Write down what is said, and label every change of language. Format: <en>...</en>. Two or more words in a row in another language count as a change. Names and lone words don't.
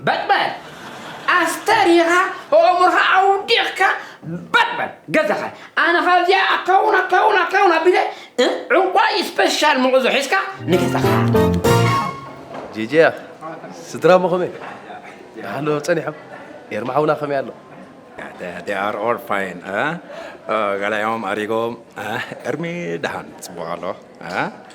<ti>በጥበል ኣስተሪኻ ኣእምሮኻ ኣውዲቕካ በጥበል ገዛኻ። ኣነ ካብዚኣ ኣካውን ኣካውን ኣካውን ኣቢለ ዕንቋይ ስፔሻል ምቑዞ ሒዝካ ንገዛኻ። ጄጄያ ስድራ ሞ ኸመይ? ሃሎ ጸኒሖም ኤርማ ሓውና ኸመይ ኣሎ?</ti> <en>They, they are all fine, eh?</en> <ti>Uh, ገላዮም ኣሪጎም፣ eh? ኤርሚ ደሃን ጽቡቕ ኣሎ፣ eh?</ti>